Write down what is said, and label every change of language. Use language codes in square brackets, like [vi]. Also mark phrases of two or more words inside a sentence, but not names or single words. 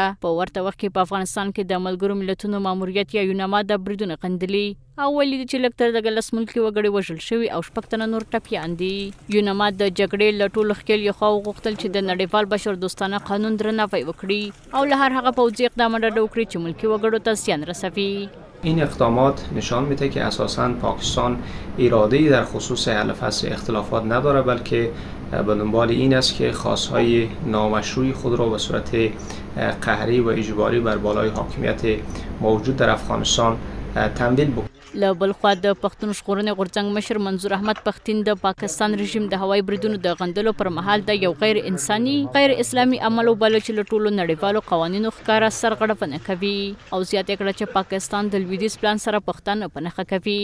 [ps] په ورته وخت کې په افغانستان کې د ملګرو ملتونو ماموریت یا یوناما د بریدونو غندلي او ویلي چې لږ تر دغه 10 ملکي وګړي وژل شوي او 6 تنه نور ټپیان دي. یوناما د جګړې له ټولو ښکېلیو خواو غوښتل چې د نړیوال بشردوستانه قانون درناوی وکړي او له هر هغه پوځي اقدامه ډډه وکړي چې ملکي وګړو ته زیان رسوي. [fa] این اقدامات نشان میده که اساساً پاکستان اراده‌ای در خصوص حل فصل اختلافات نداره، بلکه به دنبال این است که خواستهای نامشروع خود را به صورت قهری و اجباری بر بالای حاکمیت موجود در افغانستان تمویل بکنه. [ps] له بل خوا د پښتون ژغورنې غورځنګ مشر منظور احمد پښتین د پاکستان رژیم د هوایي بریدونو د غندلو پر مهال د یو غیر انساني غیر اسلامي عمل وباله چې له ټولو نړیوالو قوانینو ښکاره سرغړونه کوي او زیاته کړه چې پاکستان د لویدیځ پلان سره پښتانه په نښه کوي.